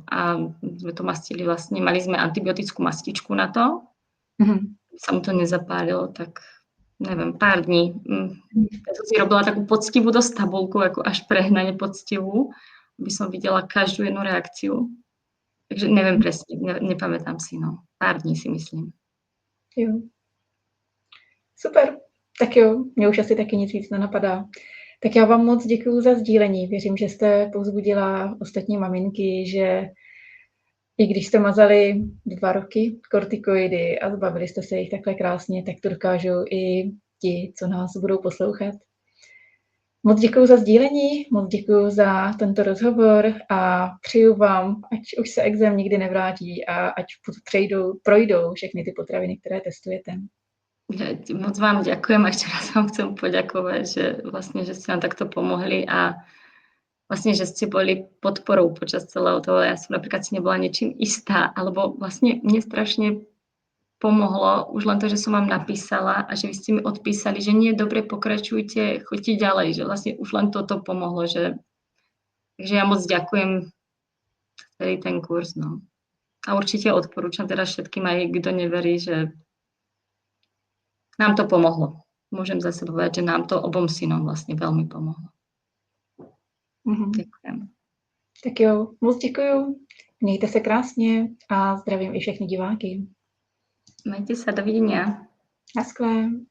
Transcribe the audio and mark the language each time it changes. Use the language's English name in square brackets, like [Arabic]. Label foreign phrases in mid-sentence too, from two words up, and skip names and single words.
[Slovak] A sme to mastili vlastne, mali sme antibiotickú mastičku na to, sa mu to nezapálilo, tak neviem, pár dní. Ja som si robila takú poctivú dosť tabulku, ako až prehnane poctivú, aby som videla každú jednu reakciu. Takže neviem presne, nepamätám si, no. Pár dní si myslím. [Czech] Jo. Super. Tak jo, mě už asi taky nic víc nenapadá. Tak já vám moc děkuju za sdílení. Věřím, že jste povzbudila ostatní maminky, že i když jste mazali 2 roky kortikoidy a zbavili jste se jich takhle krásně, tak to dokážou i ti, co nás budou poslouchat. Moc děkuju za sdílení, moc děkuju za tento rozhovor a přeju vám, ať už se exém nikdy nevrátí a ať projdou všechny ty potraviny, které testujete. [Slovak] Moc vám ďakujem a ešte raz vám chcem poďakovať, že ste nám takto pomohli a vlastne, že ste boli podporou počas celého toho. Ja som napríklad si nebola niečím istá, alebo vlastne mne strašne pomohlo už len to, že som vám napísala a že vy ste mi odpísali, že nie, dobre, pokračujte, choďte ďalej, že vlastne už len toto pomohlo, takže ja moc ďakujem celý ten kurz, no. A určite odporúčam teda všetkým, aj kto neverí, že nám to pomohlo. Môžem zase povedať, že nám to obom synom vlastne veľmi pomohlo. Ďakujem. [Czech] Tak jo, moc děkuju. Mějte se krásně a zdravím i všechny diváky. [Slovak] Majte sa, dovidenia. [Czech] Naschle.